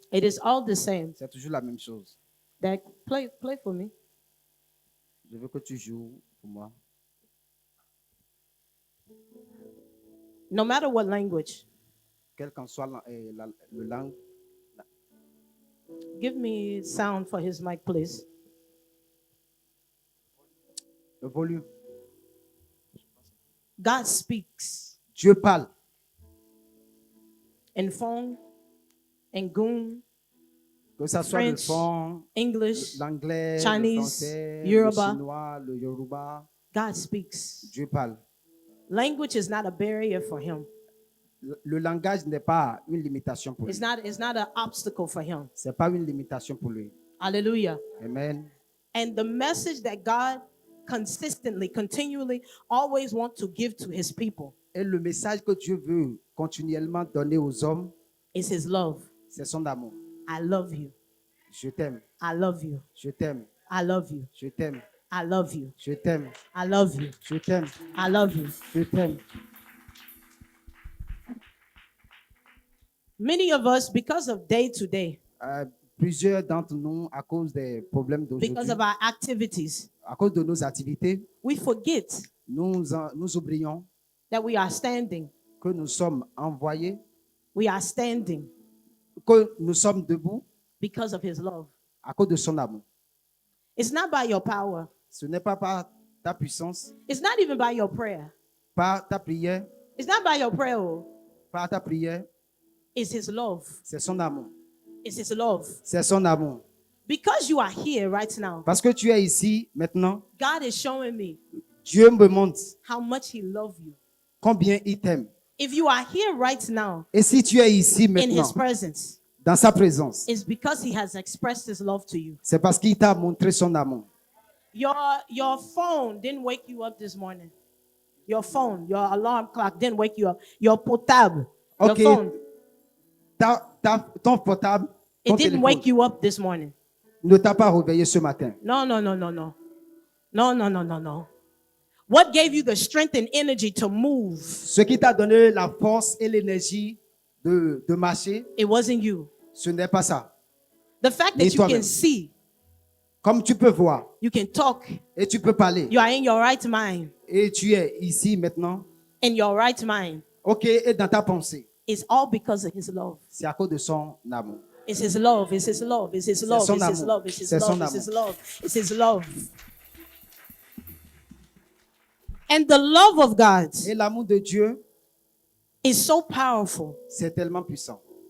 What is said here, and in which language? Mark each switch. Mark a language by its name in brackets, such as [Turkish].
[English] It is all the same. [French] C'est toujours la même chose. [English] That play for me. [French] Je veux que tu joues pour moi. [English] No matter what language. [French] Quelle qu'en soit la langue. [English] Give me sound for his mic, please. [French] Le volume. [English] God speaks [French] Dieu parle. [English] in Fong, in Goon, [French] Que ça soit le [English] French, [French] fond, [English] English, [French] l'anglais, le [English] Chinese, [French] français, [English] Yoruba. [French] le chinois, le yoruba. [English] God speaks. [French] Dieu parle. [English] Language is not a barrier for him. [French] Le langage n'est pas une limitation pour lui. [English] It's not an obstacle for him. [French] C'est pas une limitation pour lui. [English] Hallelujah. Amen. And the message that God consistently, continually, always wants to give to his people [French] Et le message que Dieu veut continuellement donner aux hommes, [English] is his love. [French] c'est son amour. [English] I love you. [French] Je t'aime. [English] I love you. [French] Je t'aime. [English] I love you. [French] Je t'aime. [English] I love you. [French] Je t'aime. [English] I love you. [French] Je t'aime. [English] I love you. [French] Je t'aime. [English] Many of us, because of day to day, [French] Plusieurs d'entre nous, à cause des problèmes d'aujourd'hui, [English] because of our activities, [French] à cause de nos activités, [English] we forget [French] nous oublions [English] that we are standing. [French] que nous sommes envoyés, [English] We are standing [French] que nous sommes debout [English] because of his love. [French] à cause de son amour. [English] It's not by your power. [French] Ce n'est pas par ta puissance, [English] It's not even by your prayer. [French] par ta prière, [English] It's not by your prayer. [French] par ta prière, [English] It's his love. [French] c'est son amour. [English] It's his love. [French] C'est son amour. [English] Because you are here right now, [French] Parce que tu es ici maintenant, [English] God is showing me [French] Dieu me montre [English] how much he loves you. [French] combien il t'aime. [English] If you are here right now [French] Et si tu es ici [English] in [French] maintenant, [English] his presence, [French] dans sa présence, [English] it's because he has expressed his love to you. [French] c'est parce qu'il t'a montré son amour. [English] Your phone didn't wake you up this morning. Your phone, your alarm clock didn't wake you up. Your portable, your Okay. phone, [French] Ton portable, [English] it [French] ton [English] didn't [French] téléphone [English] wake you up this morning. [French] ne t'a pas réveillé ce matin. [English] No. No. What gave you the strength and energy to move? [French] Ce qui t'a donné la force et l'énergie de marcher, [English] It wasn't you. [French] ce n'est pas ça. [English] The fact that [French] Ni [English] you [French] toi-même. [English] can see, [French] Comme tu peux voir [English] you can talk, [French] et tu peux parler [English] you are in your right mind. [French] et tu es ici maintenant, [English] In your right mind. [French] ok, et dans ta pensée, [English] It's all because of his love. [French] C'est à cause de son amour. [English] It's his love. It's his love. It's his love. [French] son [English] It's his [French] amour. [English] love. It's his [French] C'est son [English] love. It's his [French] amour. [English] love. It's his love. And the love of God [French] Et l'amour de Dieu, [English] is so powerful. [French] c'est tellement puissant.